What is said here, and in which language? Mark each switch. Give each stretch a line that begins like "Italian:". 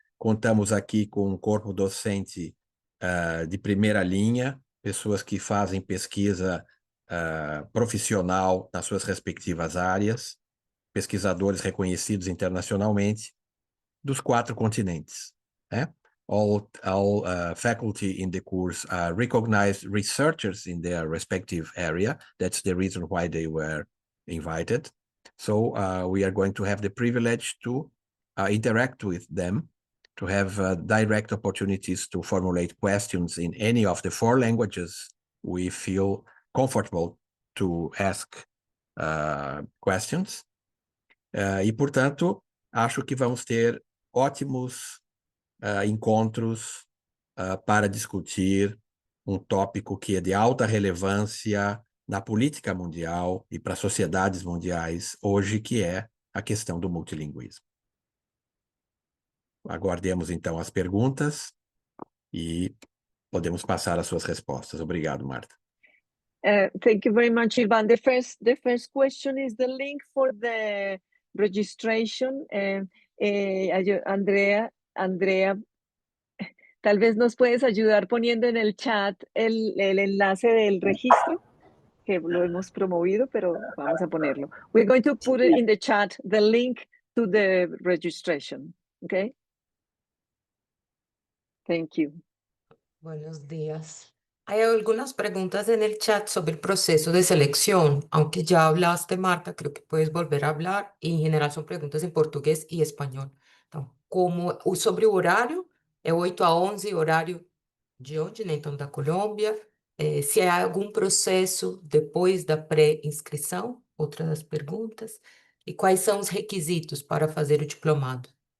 Portuguese: Contamos aqui com um corpo docente de primeira linha, pessoas que fazem pesquisa profissional nas suas respectivas áreas, pesquisadores reconhecidos internacionalmente, dos 4 continentes, né?
English: All faculty in the course are recognized researchers in their respective area. That's the reason why they were invited. So we are going to have the privilege to interact with them, to have direct opportunities to formulate questions in any of the 4 languages we feel comfortable to ask questions.
Portuguese: E, portanto, acho que vamos ter ótimos encontros para discutir um tópico que é de alta relevância na política mundial e para sociedades mundiais hoje, que é a questão do multilinguismo. Aguardemos, então, as perguntas e podemos passar às suas respostas. Obrigado, Marta.
English: Thank you very much, Ivan. The first question is the link for the registration.
Spanish: Andrea, tal vez nos puedes ayudar poniendo en el chat el enlace del registro, que lo hemos promovido, pero vamos a ponerlo.
English: We're going to put it in the chat, the link to the registration, okay? Thank you.
Spanish: Buenos días. Hay algunas preguntas en el chat sobre el proceso de selección. Aunque ya hablaste, Marta, creo que puedes volver a hablar. Y en general son
Portuguese: perguntas em português e espanhol. Então, sobre o horário, é 8 a 11, horário de onde, né? Então, da Colômbia. Se há algum processo depois da pré-inscrição, outra das perguntas. E quais são os requisitos para fazer o diplomado?